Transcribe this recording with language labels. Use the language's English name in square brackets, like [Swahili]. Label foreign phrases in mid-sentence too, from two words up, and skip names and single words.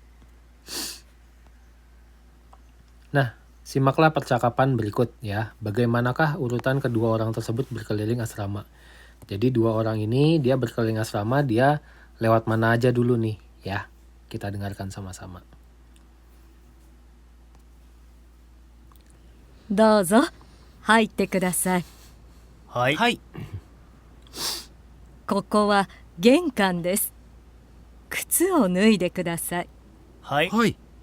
[Indonesian] Nah, simaklah percakapan berikut ya. Bagaimanakah urutan kedua orang tersebut berkeliling asrama? Jadi 2 orang ini dia berkeliling asrama, dia lewat mana aja dulu nih ya. Kita dengarkan sama-sama. [Japanese] どうぞ入ってください。はい。はい。ここは玄関です。靴を脱いでください。はい。はい。